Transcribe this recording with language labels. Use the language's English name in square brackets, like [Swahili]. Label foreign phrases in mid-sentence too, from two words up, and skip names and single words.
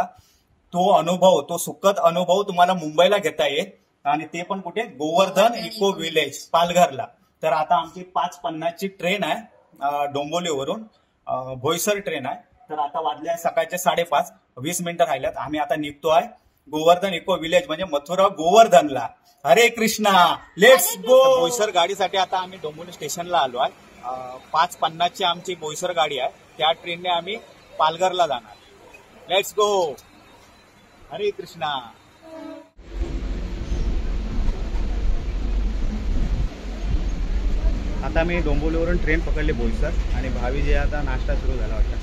[Marathi] तो अनुभव, तो सुखद अनुभव तुम्हाला मुंबईला घेता येईल, आणि ते पण कुठे, गोवर्धन इको विलेज पालघरला। तर आता आमची 5:50ची ट्रेन आहे डोंबिवलीवरून, भोईसर ट्रेन आहे। तर आता वाजले सकाळचे 5:30, 20 मिनिटं राहिल्यात। आम्ही आता निघतो आहे गोवर्धन इको विलेज म्हणजे मथुरा गोवर्धनला। हरे कृष्णा, [English] let's go. [Marathi] भोईसर गाडीसाठी आता आम्ही डोंबिवली स्टेशनला आलो आहे। 5:50ची आमची बोईसर गाडी आहे, त्या ट्रेनने आम्ही पालघरला जाणार। [English] let's go. [Marathi] हरे कृष्णा। आता मी डोंबिवलीवरून ट्रेन पकडली बोईसर, आणि भावीजी आता नाश्ता सुरू झाला वाटतं।